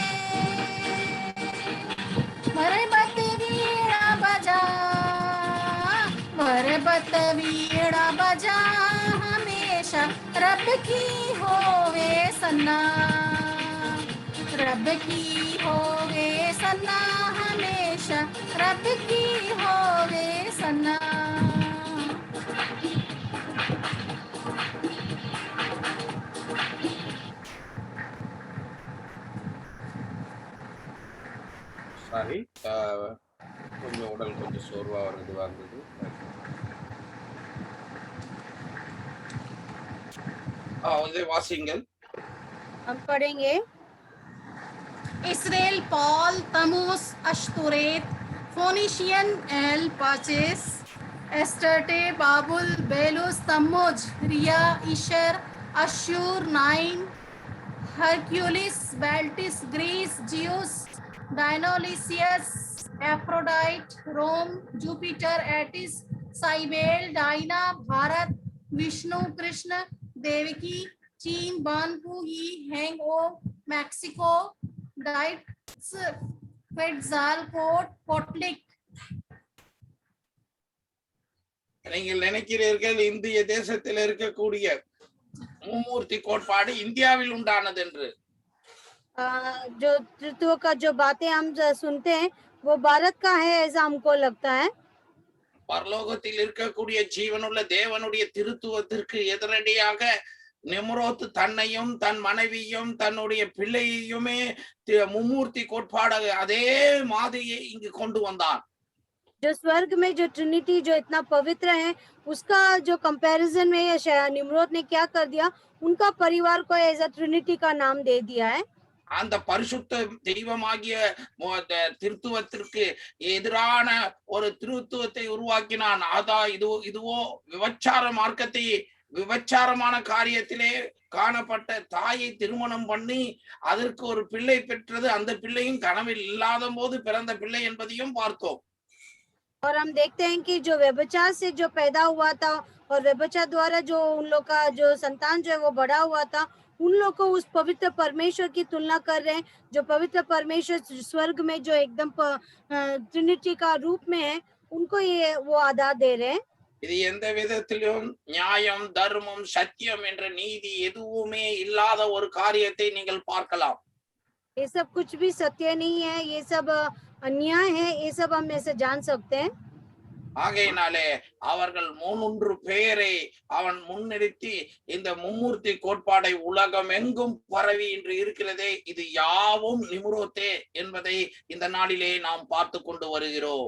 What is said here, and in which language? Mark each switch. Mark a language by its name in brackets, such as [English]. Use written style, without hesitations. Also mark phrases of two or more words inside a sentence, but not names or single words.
[Hindi] मरबत वीणा बजा, मरबत वीणा बजा हमेशा, रब की होवे सना, रब की होवे सना हमेशा, रब की होवे सना। [Tamil] சாரி, கொஞ்சம் உடல் கொஞ்சம் சோர்வா வருது வந்தது. வந்து வாசிங்கள். [Hindi] हम पढ़ेंगे। Israel, Paul, Tamus, Ashtoret, Phoenician, El Paches, Astarte, Babul, Belus, Tammuz, Ria, Isher, Ashur, Nine, Hercules, Baltis, Greece, Zeus, Dionysius, Aphrodite, Rome, Jupiter, Attis, Cybele, Dinah, Bharat, Vishnu, Krishna, Devaki, चीन, बानपू, ही, हैंगओ, मैक्सिको, डाइट्स, क्वेट्ज़ालकोट, पोटलिक। [Tamil] நீங்கள் நினைக்கிறீர்கள் இந்திய தேசத்தில் இருக்கக்கூடிய மும்மூர்த்தி கோட்பாடு இந்தியாவில் உண்டானது என்று? [Hindi] जो तृतीयों का जो बातें हम सुनते हैं वो भारत का है ऐसा हमको लगता है। [Tamil] பரலோகத்தில் இருக்கக்கூடிய ஜீவனுள்ள தேவனுடைய திருத்துவத்திற்கு எதிரடியாக நிம்ரோத் தன்னையும் தன் மனைவியும் தன்னுடைய பிள்ளையுமே மும்மூர்த்தி கோட்பாடு அதே மாதிரியை இங்கு கொண்டு வந்தான். [Hindi] जो स्वर्ग में जो ट्रिनिटी जो इतना पवित्र है उसका जो कंपैरिजन में निम्रोद ने क्या कर दिया, उनका परिवार को [English] as a trinity [Hindi] का नाम दे दिया है। [Tamil] அந்த பரிசுத்த தெய்வமாகிய திருத்துவத்திற்கு எதிரான ஒரு திருத்துவத்தை உருவாக்கினான். இதுவோ விபச்சார மார்க்கத்தை, விபச்சாரமான காரியத்திலே காணப்பட்ட தாயை திருமணம் பண்ணி அதற்கு ஒரு பிள்ளை பெற்றது. அந்த பிள்ளையும் கனவில் இல்லாத போது பிறந்த பிள்ளை என்பதையும் பார்த்தோம். [Hindi] और हम देखते हैं कि जो व्यभिचार से जो पैदा हुआ था और व्यभिचार द्वारा जो उन लोग का जो संतान जो है वो बड़ा हुआ था, उन लोग को उस पवित्र परमेश्वर की तुलना कर रहे हैं। जो पवित्र परमेश्वर स्वर्ग में जो एकदम ट्रिनिटी का रूप में है, उनको ये वो आधा दे रहे हैं। [Tamil] இது எந்த விதத்திலும் நியாயம், தர்மம், சத்தியம் என்ற நீதி எதுவுமே இல்லாத ஒரு காரியத்தை நீங்கள் பார்க்கலாம். [Hindi] ये सब कुछ भी सत्य नहीं है, ये सब अन्याय है, ये सब हम ऐसे जान सकते हैं। [Tamil] ஆகையினாலே அவர்கள் 3 பேரை அவன் முன்னிறுத்தி இந்த மும்மூர்த்தி கோட்பாடை உலகம் எங்கும் பரவி இன்று இருக்கிறதே, இது யாவும் நிம்ரோத்தே என்பதை இந்த நாளிலே நாம் பார்த்து கொண்டு வருகிறோம்.